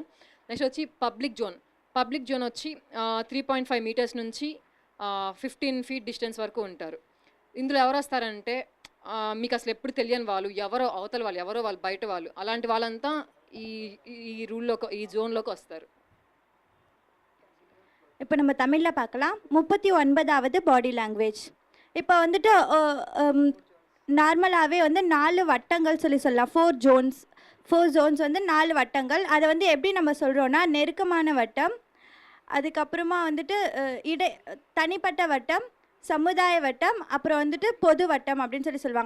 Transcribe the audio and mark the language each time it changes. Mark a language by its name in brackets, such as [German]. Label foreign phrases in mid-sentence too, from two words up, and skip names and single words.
[Telugu] నెక్స్ట్ వచ్చి [English] public zone. public zone [Telugu] వచ్చి 3.5 మీటర్స్ నుంచి 15 [English] feet distance [Telugu] వరకు ఉంటారు. ఇందులో ఎవరు వస్తారంటే మీకు అసలు ఎప్పుడు తెలియని వాళ్ళు, ఎవరో అవతల వాళ్ళు, ఎవరో వాళ్ళు బయట వాళ్ళు, అలాంటి వాళ్ళంతా ఈ రూల్లోకి, ఈ జోన్లోకి వస్తారు. [Tamil] இப்போ நம்ம தமிழில் பார்க்கலாம். 39வது [English] body language. [Tamil] இப்போ வந்துட்டு நார்மலாகவே வந்து 4 வட்டங்கள் சொல்லலாம். 4 ஜோன்ஸ் வந்து 4 வட்டங்கள். அதை வந்து எப்படி நம்ம சொல்கிறோன்னா, நெருக்கமான வட்டம், அதுக்கப்புறமா வந்துட்டு தனிப்பட்ட வட்டம், சமுதாய வட்டம், அப்புறம் வந்துட்டு பொது வட்டம் அப்படின்னு சொல்லுவாங்க.